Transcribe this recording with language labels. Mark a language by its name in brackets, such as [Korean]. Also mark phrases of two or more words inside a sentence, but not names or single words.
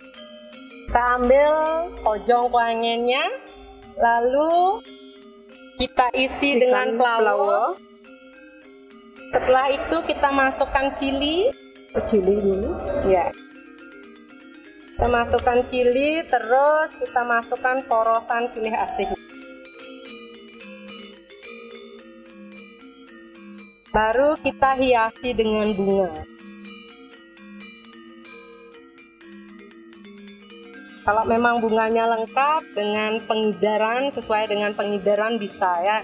[Indonesian] Kita ambil ojong kuangennya, lalu kita isi dengan pelawo. Setelah itu kita masukkan cili. Cili dulu. Ya. Kita masukkan cili, terus kita masukkan porosan silih asih. Baru kita hiasi dengan bunga. Kalau memang bunganya lengkap dengan pengidaran, sesuai dengan pengidaran bisa ya.